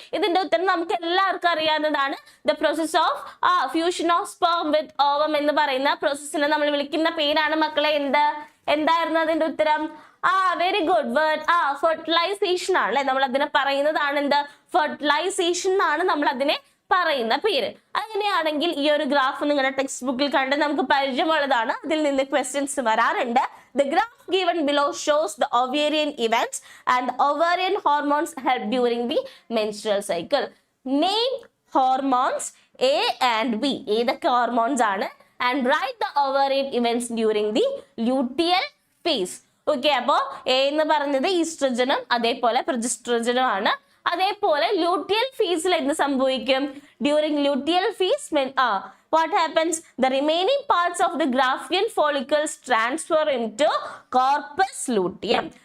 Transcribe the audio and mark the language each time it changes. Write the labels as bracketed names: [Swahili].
[Malayalam] ഇതിന്റെ ഉത്തരം നമുക്ക് എല്ലാവർക്കും അറിയാവുന്നതാണ്. [English] the process of fusion of sperm with ovum [Malayalam] എന്ന് പറയുന്ന പ്രോസസ്സിനെ നമ്മൾ വിളിക്കുന്ന പേരാണ് മക്കളെ എന്തായിരുന്നു അതിന്റെ ഉത്തരം? [English] Very good word. [Malayalam] ഫെർട്ടിലൈസേഷൻ ആണ് അല്ലെ, നമ്മൾ അതിനെ പറയുന്നതാണ് എന്ത്? ഫെർട്ടിലൈസേഷൻ എന്നാണ് നമ്മൾ അതിനെ പറയുന്ന പേര്. അങ്ങനെയാണെങ്കിൽ ഈ ഒരു ഗ്രാഫ് നിങ്ങളുടെ ടെക്സ്റ്റ് ബുക്കിൽ കണ്ട് നമുക്ക് പരിചയമുള്ളതാണ്. അതിൽ നിന്ന് ക്വസ്റ്റ്യൻസ് വരാറുണ്ട്. [English] The graph given below shows the ovarian events and the ovarian hormones help during the menstrual cycle. Name hormones A and B. [Malayalam] ഏതൊക്കെ ഹോർമോൺസ് ആണ്? [English] And write the ovarian events during the luteal phase. [Malayalam] Okay, അപ്പോ A എന്ന് പറഞ്ഞത് ഈസ്ട്രജനും അതേപോലെ പ്രൊജസ്ട്രോജനും ആണ്. അതേപോലെ luteal ഫേസിൽ എന്ത് സംഭവിക്കും? [English] During luteal phase what happens? The remaining parts of the Graafian follicles transfer into corpus luteum.